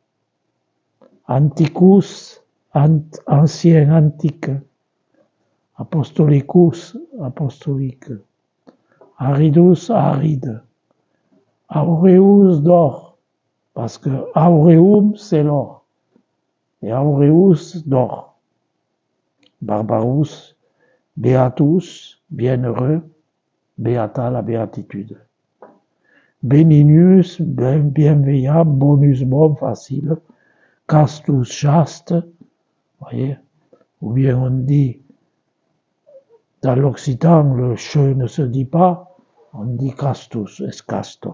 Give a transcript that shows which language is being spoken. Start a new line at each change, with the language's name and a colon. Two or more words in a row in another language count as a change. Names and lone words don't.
French: Anticus, ancien, antique. Apostolicus, apostolique. Aridus, aride. Aureus, d'or. Parce que aureum, c'est l'or. Et aureus, d'or.
Latin: Barbarus, beatus,
French: bienheureux. Beata, la béatitude. Beninius, bienveillant. Bonus, bon, facile. Castus, chaste. Voyez. Ou bien on dit, dans l'occitan, le che ne se dit pas, on dit castus, escasto.